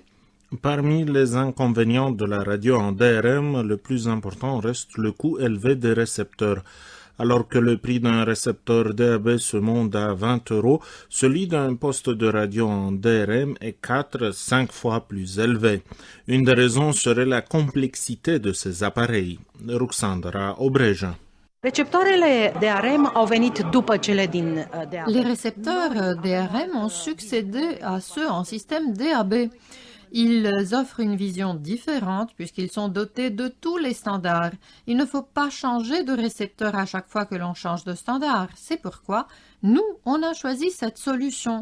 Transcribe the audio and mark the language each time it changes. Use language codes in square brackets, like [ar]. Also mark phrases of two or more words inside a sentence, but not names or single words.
[fr] Parmi les inconvénients de la radio en DRM, le plus important reste le coût élevé des récepteurs. Alors que le prix d'un récepteur DAB se monte à 20 €, celui d'un poste de radio en DRM est 4-5 fois plus élevé. Une des raisons serait la complexité de ces appareils. Ruxandra Obreja. [ro] Receptoarele DRM au venit după cele din DAB. [fr] Les récepteurs DRM ont succédé à ceux en système DAB. Ils offrent une vision différente puisqu'ils sont dotés de tous les standards. Il ne faut pas changer de récepteur à chaque fois que l'on change de standard. C'est pourquoi nous, on a choisi cette solution.